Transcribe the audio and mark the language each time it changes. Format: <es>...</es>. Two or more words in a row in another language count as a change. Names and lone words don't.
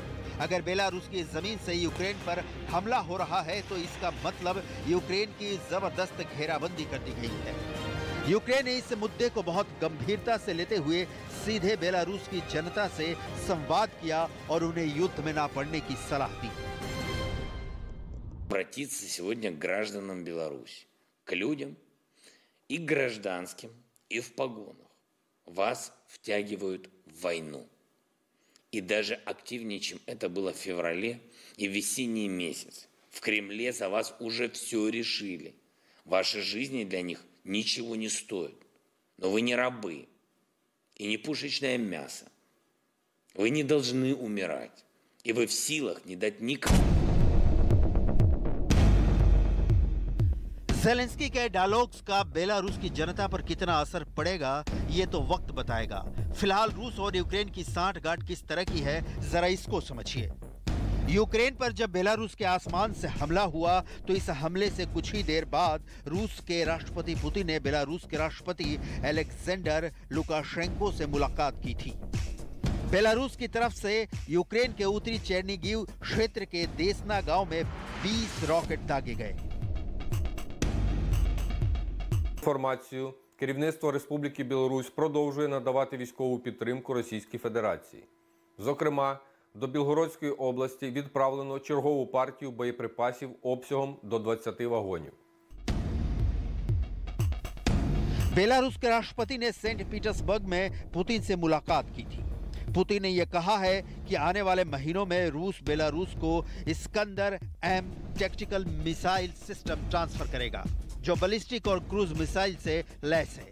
<hi>अगर बेलारूस की जमीन से यूक्रेन पर हमला हो रहा है तो इसका मतलब यूक्रेन की जबरदस्त घेराबंदी कर दी गई है। यूक्रेन ने इस मुद्दे को बहुत गंभीरता से लेते हुए सीधे बेलारूस की जनता से संवाद किया और उन्हें युद्ध में ना पड़ने की सलाह दी।</hi> <ru>Обратиться сегодня к гражданам Беларуси, к людям и гражданским, и в погонах. Вас втягивают в войну. И даже активнее, чем это было в феврале и в весенний месяц. В Кремле за вас уже все решили. Ваши жизни для них ничего не стоят. Но вы не рабы и не пушечное мясо. Вы не должны умирать. И вы в силах не дать никому.</ru> <hi>ज़ेलेंस्की के डायलॉग्स का बेलारूस की जनता पर कितना असर पड़ेगा ये तो वक्त बताएगा। फिलहाल रूस और यूक्रेन की सांठगांठ किस तरह की है जरा इसको समझिए। यूक्रेन पर जब बेलारूस के आसमान से हमला हुआ तो इस हमले से कुछ ही देर बाद रूस के राष्ट्रपति पुतिन ने बेलारूस के राष्ट्रपति अलेक्जेंडर लुकाशेंको से मुलाकात की थी। बेलारूस की तरफ से यूक्रेन के उत्तरी चेर्निगिव क्षेत्र के देसना गांव में 20 रॉकेट दागे गए।</hi> <uk>Інформацію керівництво Республіки Білорусь продовжує надавати військову підтримку Російській Федерації. Зокрема, до Білгородської області відправлено чергову партію боєприпасів обсягом до 20 вагонів.</uk> <hi>बेलारूस के राष्ट्रपति ने सेंट पीटर्सबर्ग में पुतिन से मुलाकात की थी। पुतिन ने यह कहा है कि आने वाले महीनों में रूस बेलारूस को इस्कंदर एम टैक्टिकल मिसाइल सिस्टम ट्रांसफर करेगा, जो बैलिस्टिक और क्रूज मिसाइल से लैस है।</hi>